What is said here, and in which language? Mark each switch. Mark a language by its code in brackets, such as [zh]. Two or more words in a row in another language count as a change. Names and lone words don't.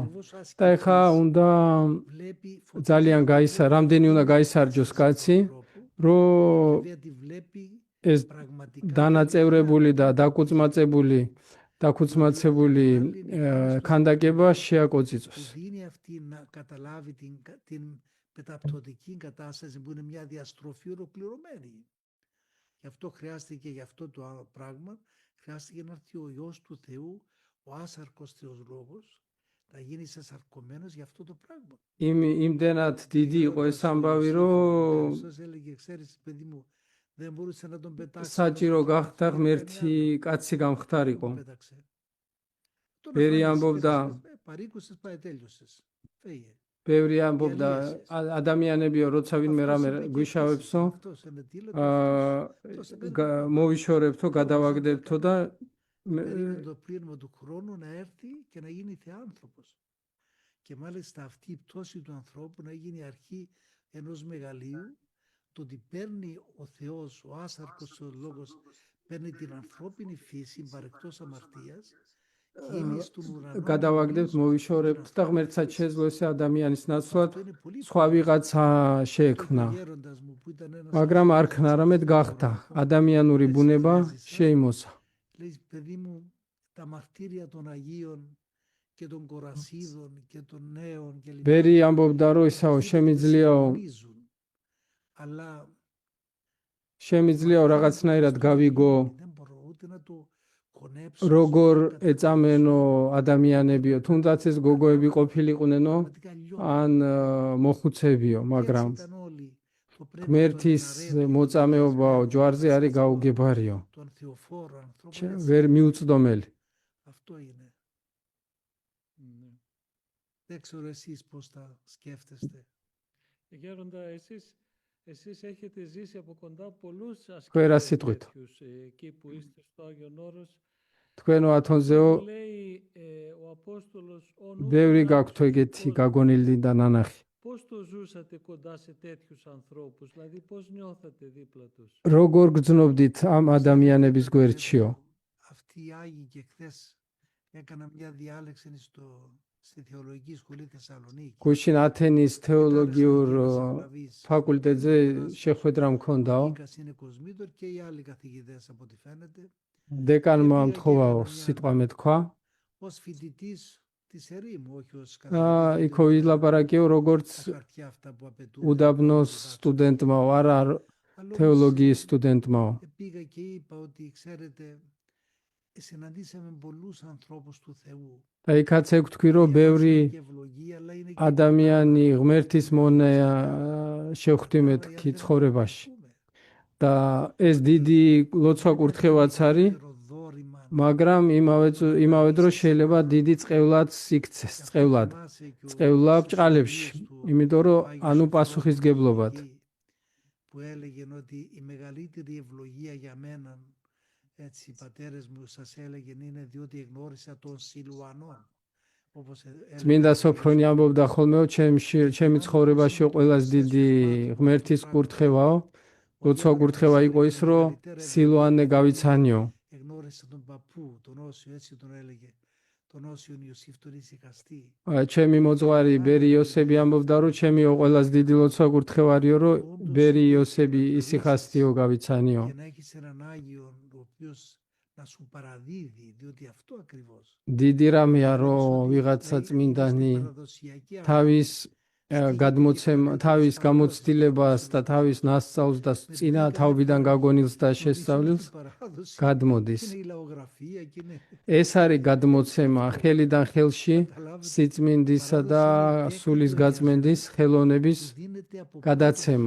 [ka] და ეხა უნდა ძალიან რამდენი უნდა გაისარჯოს კაცი, რომ ეს დანაწევრებული და დაქუცმაცებული ქანდაკება შეაკოწიწოს. [el] δίνει αυτή να καταλάβει την μεταπτωτική κατάσταση που είναι μια διαστροφή ολοκληρωμένη. Γι' αυτό χρειάστηκε για αυτό το πράγμα, χρειάστηκε να έρθει ο Υιός του Θεού, ο άσαρκος Θεός Λόγος, να γίνει σαρκωμένος για αυτό το πράγμα. [ka] იმდენად დიდი იყო ეს ამბავი, რომ [el] Σας έλεγε, ξέρεις παιδί μου, δεν μπορούσε να τον πετάξει. [ka] საჭირო გახდა ღმერთი კაცი გამხდარიყო. ბევრი ამბობდა, [el] παρήκουσες, πάει τέλειωσες. Φύγε. [ka] ბევრი ამბობდა ადამიანებიო, როცა ვინმე რამე გვიშავებსო, მოვიშორებთო, გადავაგდებთო და [el] περίμενε το πλήρωμα του χρόνου να έρθει και να γίνει θεάνθρωπος. Και μάλιστα αυτή η πτώση του ανθρώπου να γίνει αρχή ενός μεγαλείου, το ότι παίρνει ο Θεός, ο άσαρκος ο Λόγος, παίρνει την ανθρώπινη φύση παρεκτός αμαρτίας και είναι στον ουρανό. [ka] გადავაგდებთ, მოვიშორებთ და ღმერთსაც შეძლო ესე ადამიანის ნაცვლად სხვა ვიღაცა შეექმნა. მაგრამ არ ქნა, არამედ გახდა ადამიანური ბუნება შეიმოსა. [el] Λέει, παιδί μου, τα μαρτύρια των Αγίων και των Κορασίδων και των νέων και λοιπά. [ka] ბერი ამბობდა, რომ ისაო შემიძლიაო [el] αλλά [ka] შემიძლიაო რაღაცნაირად გავიგო, [el] δεν μπορώ ούτε να το χωνέψω. [ka] როგორ ეწამენო ადამიანებიო, თუნდაც ეს გოგოები ყოფილიყუნენო, ან მოხუცებიო, მაგრამ ღმერთის მოწამეობაო ჯვარზე არის გაუგებარიო. [el] Τον θεοφόρο ανθρώπο. [ka] ვერ მიუწდომელი. [el] Αυτό είναι. Δεν ξέρω εσείς πώς τα σκέφτεστε. Γέροντα, εσείς έχετε ζήσει από κοντά πολλούς Quera ασκητές sitwit. τέτοιους, εκεί που είστε στο Άγιον Όρος. [ka] თქვენო ათონზეო [el] Λέει ο Απόστολος, ο νους [ka] ბევრი [el] να [ka] გაქვთ ეგეთი გაგონილი და ნანახი. [el] πώς το ζούσατε κοντά σε τέτοιους ανθρώπους, δηλαδή πώς νιώθατε δίπλα τους. [ka] როგორ გძნობდით ამ ადამიანების გვერდშიო? [el] Αυτοί οι Άγιοι και χθες έκανα μια διάλεξη στη Θεολογική Σχολή Θεσσαλονίκη. [ka] გუშინ ათენის თეოლოგიურ ფაკულტეტზე შეხვედრა მქონდაო. [el] Είναι Κοσμήτωρ και οι άλλοι καθηγητές από ό,τι φαίνεται. [ka] დეკანმა მთხოვაო სიტყვა მეთქვა. [el] Ως φοιτητής της ερήμου, όχι ως [ka] იქო ვილაპარაკეო როგორც [el] τα χαρτιά αυτά που απαιτούν. [ka] უდაბნოს სტუდენტმაო, არა თეოლოგიის სტუდენტმაო. [el] Πήγα και είπα ότι ξέρετε, συναντήσαμε πολλούς ανθρώπους του Θεού. [ka] და იქაც ეკ თქვი, რომ ბევრი [el] Και ευλογία, αλλά είναι και [ka] ადამიანი ღმერთის მონა შევხვდი მეთქი ცხოვრებაში. და ეს დიდი ლოცვა კურთხევაც არის, [el] δόρημα. [ka] მაგრამ იმავე დროს შეიძლება დიდი წყევლაც იქცეს, წყევლად. წყევლა ბჭყალებში, იმიტომ რომ ანუ პასუხისგებლობად. [el] Που έλεγαν ότι η μεγαλύτερη ευλογία για μένα, έτσι οι πατέρες μου σας έλεγαν, είναι διότι εγνώρισα τον Σιλουανό. [ka] წმინდა სოფრონი ამბობდა ხოლმე, ჩემი ცხოვრებაში ყველაზე დიდი ღმერთის კურთხევაო, ლოცვა კურთხევა იყო ის, რომ სილვანე გავიცანიო. [el] Εγνώρισα τον παππού, τον Όσιο, έτσι τον έλεγε. Τον Όσιον Ιωσήφ τον ησυχαστή. [ka] ჩემი მოძღვარი ბერი იოსები ამბობდა, რომ ჩემიო ყველაზე დიდი ლოცვა კურთხევარიო, რომ ბერი იოსები ησυχასტიო გავიცანიო. [el] Και να έχεις έναν Άγιον ο οποίος να σου παραδίδει, διότι αυτό ακριβώς. [ka] დიდი რამეა, რომ ვიღაცა წმინდანი თავის თავის გამოცდილებას და თავის ნასწავლს და წინა თაობიდან გაგონილს და შესწავლილს გადმოდის. ეს არის გადმოცემა ხელიდან ხელში სიწმინდისა და სულის გაწმენდის ხელოვნების გადაცემა.